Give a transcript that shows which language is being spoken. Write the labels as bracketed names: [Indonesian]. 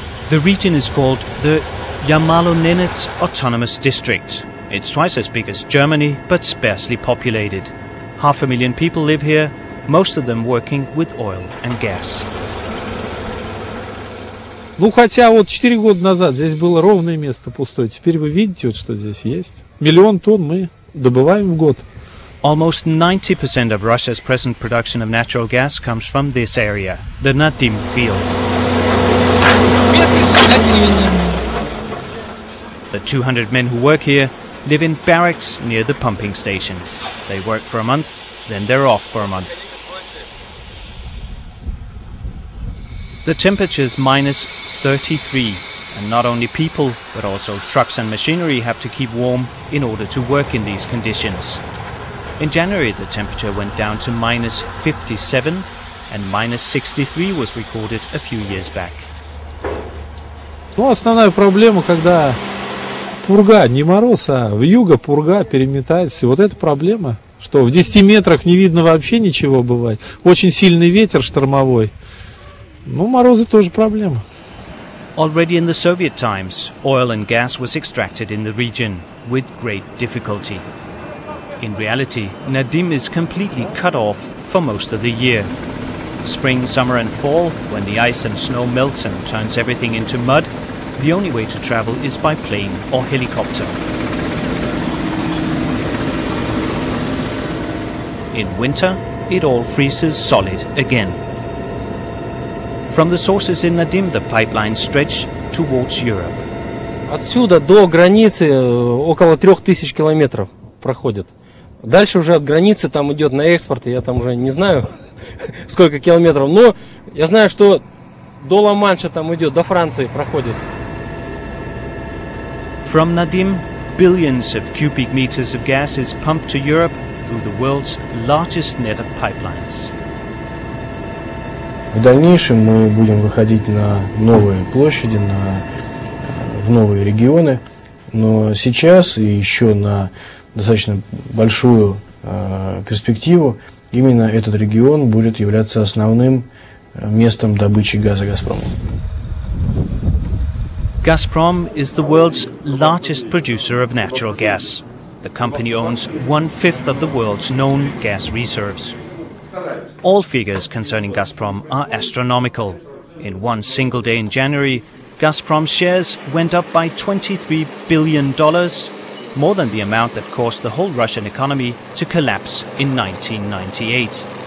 [English] The region is called the Yamalo-Nenets Autonomous District. It's twice as big as Germany, but sparsely populated. 500,000 people live here, most of them working with oil and gas. [Russian] Ну, хотя вот 4 года назад здесь было ровное место пустое. Теперь вы видите, вот что здесь есть. 1 000 000 тонн мы добываем в год. [English] Almost 90% of Russia's present production of natural gas comes from this area, the Nadim field. The 200 men who work here live in barracks near the pumping station. They work for a month, then they're off for a month. The temperature's minus 33, and not only people, but also trucks and machinery have to keep warm in order to work in these conditions. In January, the temperature went down to minus 57, and minus 63 was recorded a few years back. [Russian] Ну, основная проблема, когда пурга, не мороз, а вьюга, пурга переметается. И вот эта проблема, что в 10 метрах не видно вообще ничего бывает. Очень сильный ветер штормовой. Ну, морозы тоже проблема. [English] Already in the Soviet times, oil and gas was extracted in the region with great difficulty. In reality, Nadim is completely cut off for most of the year. Spring, summer and fall, when the ice and snow melts and turns everything into mud, the only way to travel is by plane or helicopter. In winter, it all freezes solid again. From the sources in Nadim, the pipelines stretch towards Europe. [Russian] Отсюда до границы около 3000 километров проходит. Дальше уже от границы там идет на экспорт, я там уже не знаю сколько километров, но я знаю, что до Ла-Манша там идет, до Франции проходит. [English] From Nadim, billions of cubic meters of gas is pumped to Europe through the world's largest net of pipelines. [Russian] В дальнейшем мы будем выходить на новые площади, в новые регионы, но сейчас и еще на достаточно большую перспективу именно этот регион будет являться основным местом добычи газа «Газпромом». [English] Gazprom is the world's largest producer of natural gas. The company owns 1/5 of the world's known gas reserves. All figures concerning Gazprom are astronomical. In one single day in January, Gazprom's shares went up by $23 billion, more than the amount that caused the whole Russian economy to collapse in 1998.